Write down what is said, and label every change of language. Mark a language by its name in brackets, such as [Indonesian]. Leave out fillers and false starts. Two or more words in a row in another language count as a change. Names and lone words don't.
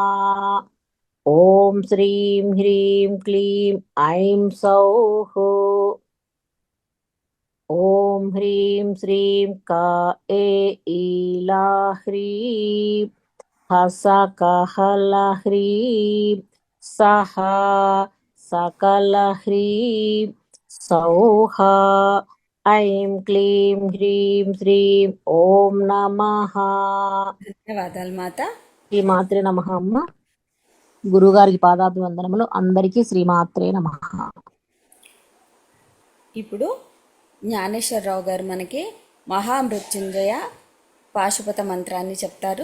[Sanskrit] ॐ श्रीं ह्रीं क्लीं ऐं सौः ॐ ह्रीं श्रीं ईलाह्रीं हसकहलह्रीं सः सकलह्रीं सौः ऐं क्लीं ह्रीं श्रीं ॐ नमः। [Telugu] ధన్యవాదాలు మాత. [Sanskrit] श्रीमात्रे नमः. [Telugu] అమ్మ గురుగారికి పాదాభివందనములు. అందరికీ [Sanskrit] श्रीमात्रे नमः. [Telugu] ఇప్పుడు జ్ఞానేశ్వరరావు గారు మనకి మహామృత్యుంజయ పాశుపత మంత్రాన్ని చెప్తారు.